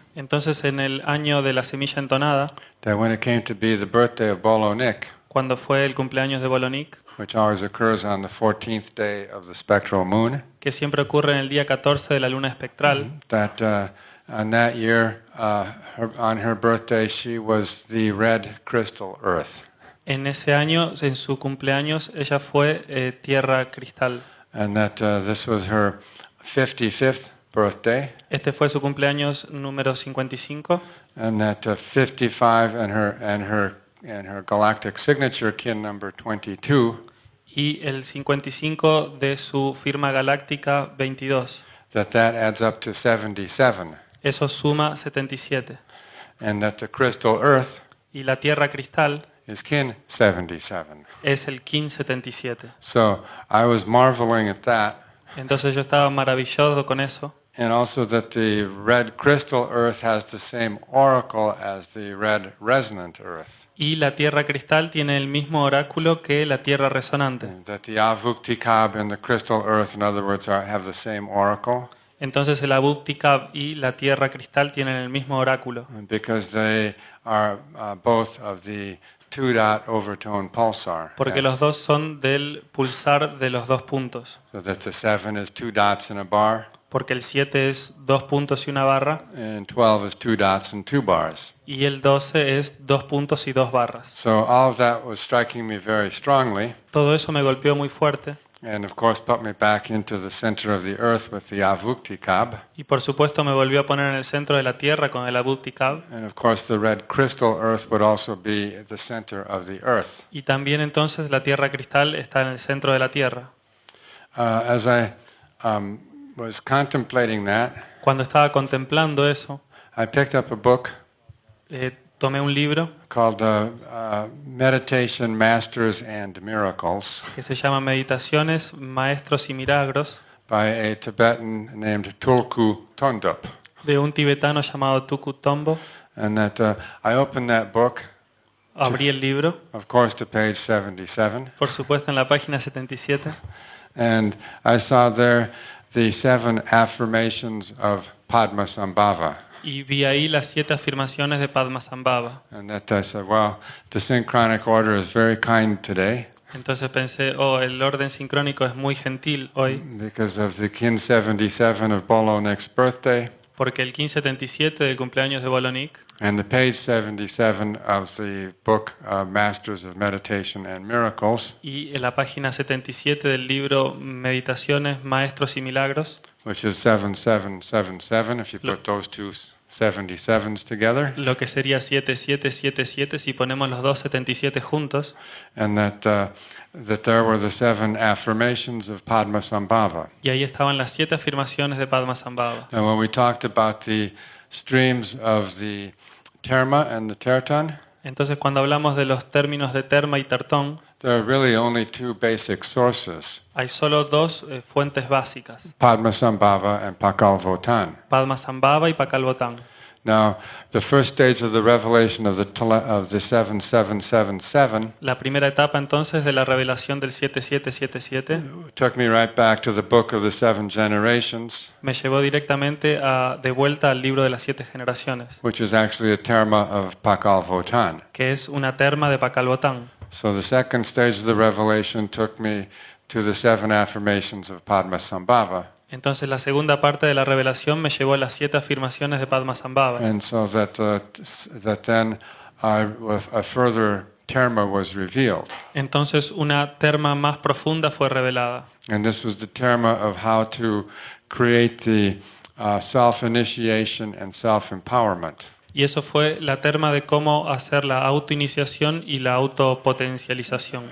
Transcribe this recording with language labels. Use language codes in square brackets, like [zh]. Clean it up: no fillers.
[es] Entonces, en el año de la semilla entonada, [en] that when it came to be the birthday of Bolonik, [es] cuando fue el cumpleaños de Bolonik, [en] which always occurs on the 14th day of the spectral moon, [es] que siempre ocurre en el día 14 de la luna espectral, [en] that on that year, on her birthday, she was the red crystal earth. [es] en ese año, en su cumpleaños, ella fue tierra cristal. [en] And that this was her 55th birthday, [es] Este fue su cumpleaños número 55, [en] and that 55 and her galactic signature kin number 22, [es] y el 55 de su firma galáctica 22. [en] that adds up to 77, [es] Eso suma 77. [en] and that the crystal earth [es] Y la tierra cristal [en] is kin 77. [es] es el kin 77. [en] So I was marveling at that, [es] Entonces yo estaba maravillado con eso. [en] And also that the red crystal earth has the same oracle as the red resonant earth. [es] Y la tierra cristal tiene el mismo oráculo que la tierra resonante. [en] That the avuktikab and the crystal earth, in other words, have the same oracle. [es] Entonces el Abuptikab y la tierra cristal tienen el mismo oráculo. [en] Because they are both of the two-dot overtone pulsar. [es] Porque los dos son del pulsar de los dos puntos. [en] So that the 7 is 2 dots in a bar. [es] Porque el 7 es 2 puntos y una barra. [en] And 12 is 2 dots and 2 bars. [es] Y el 12 es 2 puntos y 2 barras. [en] So all of that was striking me very strongly. [es] Todo eso me golpeó muy fuerte. [en] And of course put me back into the center of the earth with the avuktikab. [es] Y por supuesto me volvió a poner en el centro de la tierra con el Abuptikab. [en] And of course the red crystal earth would also be the center of the earth. [es] Y también entonces la tierra cristal está en el centro de la tierra. [en] As I was contemplating that, [es] Cuando estaba contemplando eso, [en] I picked up a book [es] tomé un libro [en] called Meditation, Masters and Miracles [es] que se llama Meditaciones, Maestros y Milagros, [en] by a Tibetan named Tulku Thondup. [es] de un tibetano llamado Tuku Tombo. [en] And that I opened that book, [es] Abrí el libro, [en] of course, to page 77, [es] por supuesto en la página 77, [en] and I saw there the 7 affirmations of Padmasambhava. [es] y vi ahí las 7 afirmaciones de Padmasambhava. [en] And that I said, well, the synchronic order is very kind today [es] Entonces pensé, oh, el orden sincrónico es muy gentil hoy, [en] because of the kin 77 of Bolonek's birthday [es] porque el 1577 del cumpleaños de Bolonik [en] and the page 77 of the book Masters of Meditation and Miracles, [es] y en la página 77 del libro Meditaciones, Maestros y Milagros, [en] which is 7777 if you put those two 77s together, [es] lo que sería 7777 si ponemos los dos 77 juntos, [en] and that there were the 7 affirmations of Padmasambhava. [es] y ahí estaban las 7 afirmaciones de Padmasambhava. [en] And when we talked about the streams of the terma and the terton, [es] Entonces cuando hablamos de los términos de terma y tertón, [en] there are really only 2 basic sources, [es] hay solo 2 fuentes básicas, [en] Padmasambhava and Pakalvotan. [es] Padmasambhava y Pakalvotan. [en] Now, the first stage of the revelation of the 7777 [es] La primera etapa entonces de la revelación del 7777 [en] took me right back to the book of the 7 generations, [es] me llevó directamente de vuelta al libro de las 7 generaciones, [en] which is actually a terma of Pakalvotan. [es] que es una terma de Pakalvotan. [en] So the second stage of the revelation took me to the 7 affirmations of Padmasambhava. [es] Entonces la segunda parte de la revelación me llevó a las 7 afirmaciones de Padmasambhava. [en] And so that then a further terma was revealed. [es] Entonces una terma más profunda fue revelada. [en] And this was the terma of how to create the self-initiation and self-empowerment. [es] Y eso fue la terma de cómo hacer la autoiniciación y la autopotencialización.